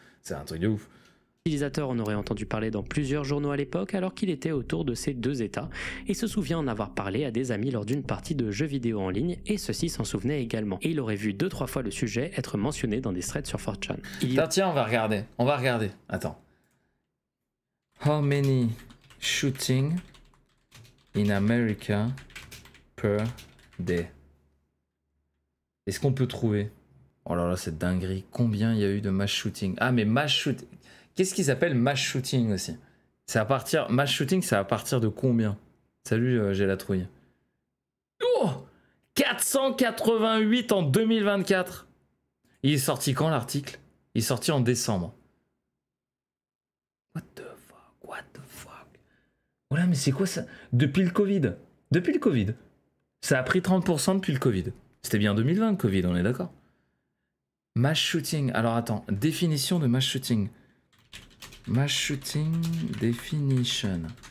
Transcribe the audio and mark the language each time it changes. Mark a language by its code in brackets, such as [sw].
[fr] C'est un truc de ouf. L'utilisateur en aurait entendu parler dans plusieurs journaux à l'époque alors qu'il était autour de ces 2 états et se souvient en avoir parlé à des amis lors d'une partie de jeux vidéo en ligne et ceux-ci s'en souvenaient également. Et il aurait vu 2-3 fois le sujet être mentionné dans des threads sur 4chan. Tiens, on va regarder. Attends. [en] How many shooting in America per day? [fr] Est-ce qu'on peut trouver? Oh là là, cette dinguerie. Combien il y a eu de mass shooting? Ah mais mass shooting... Qu'est-ce qui s'appelle mass shooting aussi? C'est à partir... Mass shooting, c'est à partir de combien? Salut, j'ai la trouille. Oh 488 en 2024. Il est sorti quand l'article? Il est sorti en décembre. [en] What the fuck? what the fuck? [fr] Voilà, mais c'est quoi ça? Depuis le Covid. Depuis le Covid. Ça a pris 30% depuis le Covid. C'était bien 2020 le Covid, on est d'accord? Mass shooting. Alors attends, définition de mass shooting. [en] Mass shooting definition.